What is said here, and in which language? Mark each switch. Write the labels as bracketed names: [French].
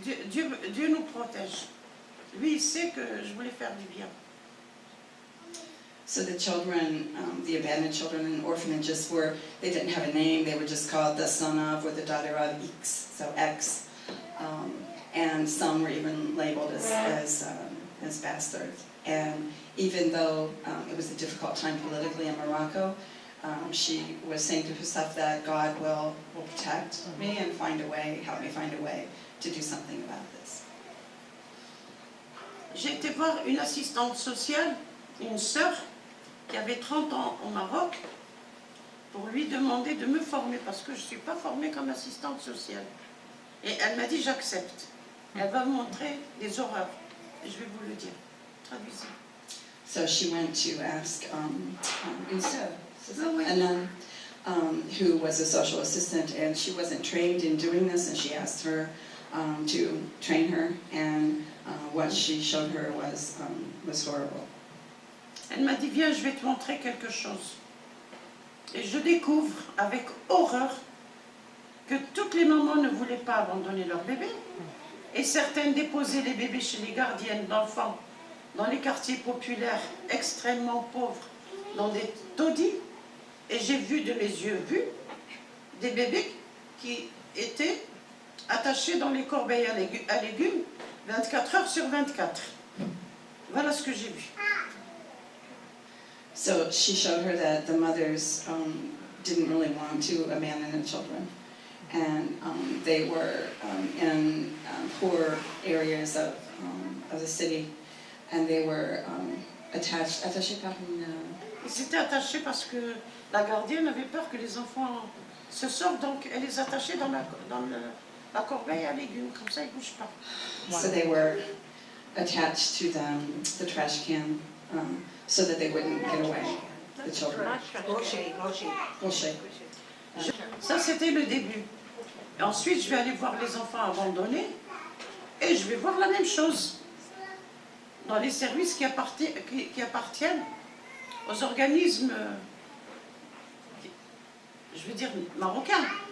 [French] Dieu nous protège. Lui, il sait que je voulais faire du bien. [English] So the children, the abandoned children in orphanages they didn't have a name, they were just called the son of or the daughter of X, so X. And some were even labeled as bastards. And even though it was a difficult time politically in Morocco, she was saying to herself that God will protect me and help me find a way to do something about this. [French] J'ai été voir une assistante sociale, une sœur, qui avait 30 ans au Maroc, pour lui demander de me former, parce que je ne suis pas formée comme assistante sociale. Et elle m'a dit, j'accepte. Elle va me montrer des horreurs. Et je vais vous le dire. Traduisez. [English] So she went to ask Insa, and then who was a social assistant, and she wasn't trained in doing this, and she asked her to train her, and what she showed her was horrible. [French] Elle m'a dit, viens, je vais te montrer quelque chose. Et je découvre avec horreur que toutes les mamans ne voulaient pas abandonner leur bébé, et certaines déposaient les bébés chez les gardiennes d'enfants dans les quartiers populaires extrêmement pauvres, dans des taudis, et j'ai vu de mes yeux des bébés qui étaient attachés dans les corbeilles à légumes 24 heures sur 24. Voilà ce que j'ai vu. [English] So she showed her that the mothers didn't really want to abandon the children, and they were in poor areas of the city, and they were [French] attachés par une... Ils étaient attachés parce que la gardienne avait peur que les enfants se sortent, donc elle les attachait dans la corbeille à légumes, comme ça ils ne bougent pas. [English] So they were attached to the trash can so that they wouldn't get away, the children. Rocher. [French] Ça, c'était le début. Et ensuite, je vais aller voir les enfants abandonnés et je vais voir la même chose dans les services qui appartiennent aux organismes, je veux dire, marocains.